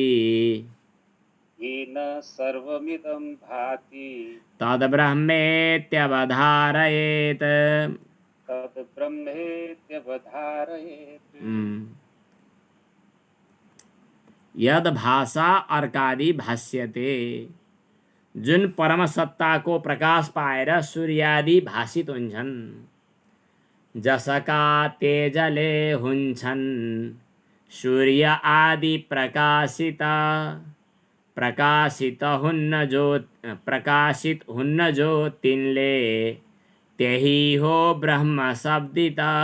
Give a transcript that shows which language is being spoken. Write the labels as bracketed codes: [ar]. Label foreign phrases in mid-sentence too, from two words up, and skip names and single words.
[sa] येन सर्वमिदं भाति तद्ब्रह्मेत्यवधारयेत्। तद्ब्रह्मेत्यवधारयेत्। यद भाषा अर्कादि भाष्यते, [ne] जुन परम सत्ताको प्रकाश पाएर सूर्यादि भाषित हुन्छन्, जसका तेजले हुन्छन् सूर्य आदि प्रकाशित हुन्न जो तिनले त्यही हो ब्रह्म शब्दित।